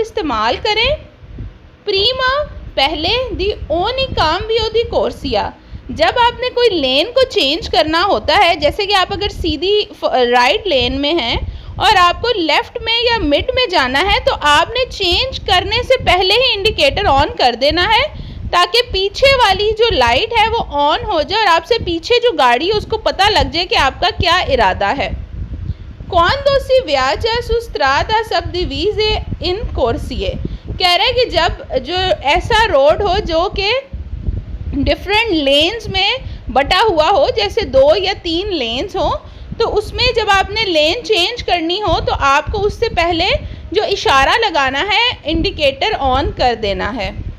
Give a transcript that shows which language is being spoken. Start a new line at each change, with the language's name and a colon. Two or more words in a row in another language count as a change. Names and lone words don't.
Hindi: इस्तेमाल करें प्रीमा पहले
Italian: di ogni cambio di corsia,
Hindi: जब आपने कोई लेन को चेंज करना होता है, जैसे कि आप अगर सीधी
English: right lane
Hindi: में हैं और आपको लेफ़्ट में या मिड में जाना है तो आपने चेंज करने से पहले ही
English: indicator on
Hindi: कर देना है, ताकि पीछे वाली जो लाइट है वो ऑन हो जाए और आपसे पीछे जो गाड़ी है उसको पता लग जाए कि आपका क्या इरादा है।
Italian: Quando si viaggia su strada suddivise in corsie,
Hindi: कह रहा है कि जब जो ऐसा रोड हो जो कि
English: different lanes
Hindi: में बटा हुआ हो, जैसे 2 या 3 लेन्स हो, तो उसमें जब आपने
English: lane change
Hindi: करनी हो तो आपको उससे पहले जो इशारा लगाना है
English: indicator on
Hindi: कर देना है।